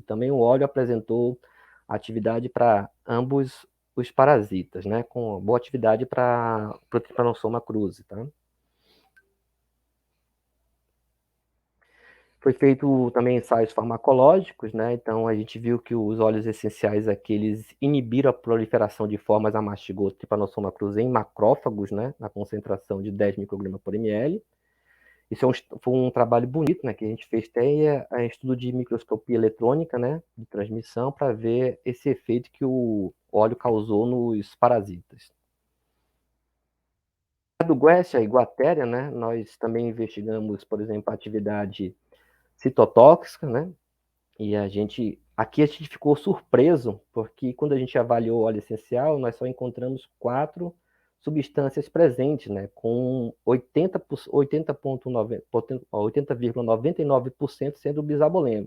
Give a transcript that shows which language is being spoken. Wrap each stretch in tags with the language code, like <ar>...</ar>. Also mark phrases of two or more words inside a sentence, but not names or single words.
<pt>Também o óleo apresentou atividade para ambos os parasitas, né? Com boa atividade para o Trypanosoma cruzi, tá? Foi feito também ensaios farmacológicos, né? Então a gente viu que os óleos essenciais aqui, eles inibiram a proliferação de formas a mastigoto Trypanosoma cruzi em macrófagos, né? Na concentração de 10 microgramas por ml. Isso foi um trabalho bonito, né, que a gente fez até estudo de microscopia eletrônica, né, de transmissão, para ver esse efeito que o óleo causou nos parasitas. Do Guaxa e Guatéria, né, nós também investigamos, por exemplo, a atividade citotóxica, né, e aqui a gente ficou surpreso, porque quando a gente avaliou o óleo essencial, nós só encontramos 4 substâncias presentes, né, com 80,99% sendo bisaboleno.</pt>